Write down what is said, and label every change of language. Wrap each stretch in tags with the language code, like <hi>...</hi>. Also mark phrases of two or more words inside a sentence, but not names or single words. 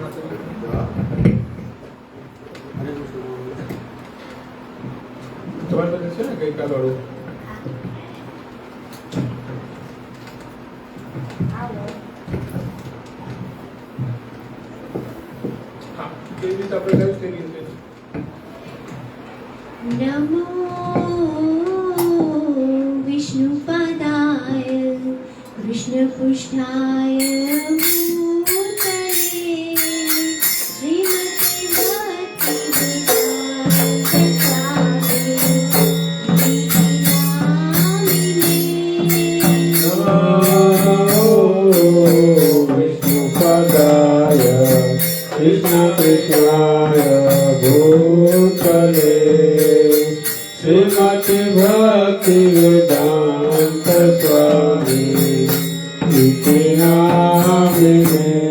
<gu>તમારી પાસે છે ને ગઈકાલ વાળું? હા, કેવી રીતે આપણે ગાયું તે ગીત છે.</gu> <sa>नमो विष्णुपादाय कृष्णपुष्ठाय भूतले श्रीमते विष्णुपदाय कृष्ण कृष्णाय भूतले श्रीमति भक्ति वेदांत स्वामी इति नामिने</sa>